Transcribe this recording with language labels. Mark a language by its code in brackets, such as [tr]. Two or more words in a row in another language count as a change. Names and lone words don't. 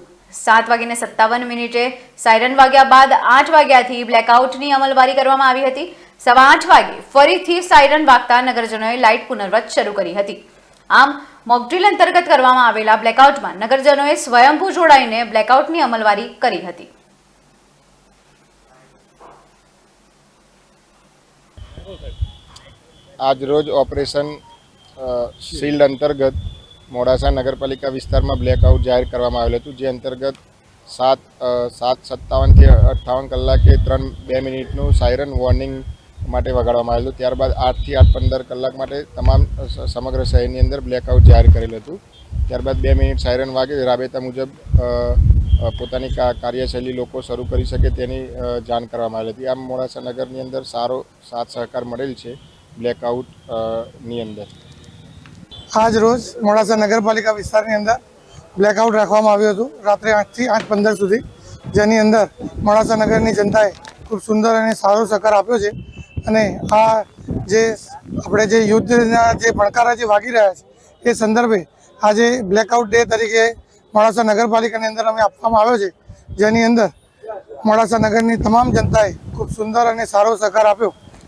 [gu] 7:57 સાયરન વાગ્યા બાદ 8 વાગ્યાથી બ્લેકઆઉટની અમલવારી કરવામાં આવી હતી। 8:15 વાગે ફરીથી સાયરન વાગતા નગરજનોએ લાઇટ પુનર્વત શરૂ કરી હતી। આમ મોકડ્રીલ અંતર્ગત કરવામાં આવેલા બ્લેકઆઉટમાં નગરજનોએ સ્વયંભૂ જોડાઈને બ્લેકઆઉટની અમલવારી કરી હતી। આજ રોજ ઑપરેશન શીલ્ડ અંતર્ગત મોડાસા નગરપાલિકા વિસ્તાર મેં બ્લેકઆઉટ જાહિર કરવામાં આવેલ હતું। જે અંતર્ગત 7:57 થી 58 કલાકે 3:02 મિનિટનું સાયરન વોર્નિંગ માટે વગાડવામાં આવેલું। ત્યારબાદ 8 થી 8:15 કલાક માટે તમામ સમગ્ર શહેરની અંદર બ્લેકઆઉટ જાહેર કરેલ હતું। ત્યારબાદ 2 મિનિટ સાયરન વાગે રાબેતા મુજબ પોતાની કાર્યશૈલી લોકો શરૂ કરી શકે તેની જાણ કરવામાં આવેલી હતી। આમ મોડાસા નગરની અંદર સારો સાથ સહકાર મળેલ છે બ્લેકઆઉટ ની અંદર। આજ રોજ મોડાસા નગરપાલિકા વિસ્તારની અંદર બ્લેકઆઉટ રાખવામાં આવ્યું હતું રાત્રે 8 થી 8:15 સુધી, જેની અંદર મોડાસા નગરની જનતાએ ખૂબ સુંદર અને સારો સહકાર આપ્યો છે। અને આ જે આપણે જે યુદ્ધના જે ભડકારા જે વાગી રહ્યા છે એ સંદર્ભે આજ બ્લેકઆઉટ ડે તરીકે મોડાસા નગરપાલિકાની અંદર અમે આપવામાં આવ્યો છે, જેની અંદર મોડાસા નગરની તમામ જનતાએ ખૂબ સુંદર અને સારો સહકાર આપ્યો।